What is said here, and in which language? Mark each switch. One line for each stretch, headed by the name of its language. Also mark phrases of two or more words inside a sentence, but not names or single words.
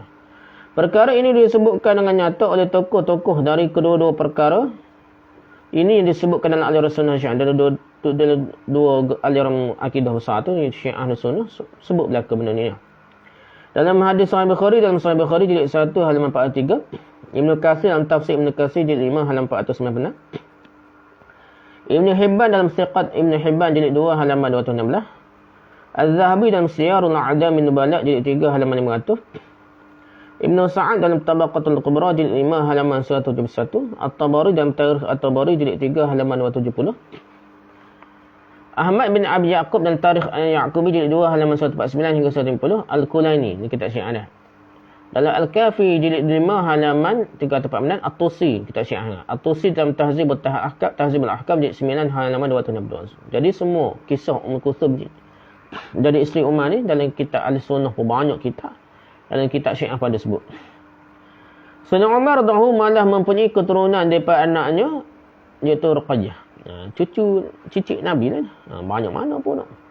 Malay: Perkara ini disebutkan dengan nyata oleh tokoh-tokoh dari kedua-dua perkara. Ini yang disebutkan dalam aliran Sunnah Syiah. Dalam dua aliran akidah besar tu, Syiah dan Sunnah, sebut belaka benda ni. Dalam hadis Sahih Bukhari, dalam Sahih Bukhari jilid 1 halaman 43, Ibnu Katsir dalam tafsir Ibnu Katsir jilid 5 halaman 496, Ibnu Hibban dalam Siqat Ibnu Hibban jilid 2 halaman 216, Az-Zahabi dalam Siyarul A'lamin Nubala jilid 3 halaman 500, Ibnu Sa'ad dalam Tabaqatul Kubra jilid 5 halaman 171, At-Tabari dalam Tarikh At-Tabari jilid 3 halaman 270, Ahmad bin Abi Ya'qub dalam Tarikh Ya'qubi jilid 2 halaman 149 hingga 150, Al-Kulaini, ni kitab Syiah dah. Dalam Al-Kafi jilid 5 halaman 349, At-Tusi, kitab Syiah. At-Tusi dalam Tahzib al-Ahkam jilid 9 halaman 262. Jadi semua kisah Ummul Kulsum jadi isteri Umar ni dalam kitab Al-Sunnah pun banyak kitab. Dalam kitab Syiah pada sebut. Sayyidina Umar radhiyallahu malah mempunyai keturunan daripada anaknya, iaitu Ruqayyah. Cicit Nabi lah. Banyak mana pun.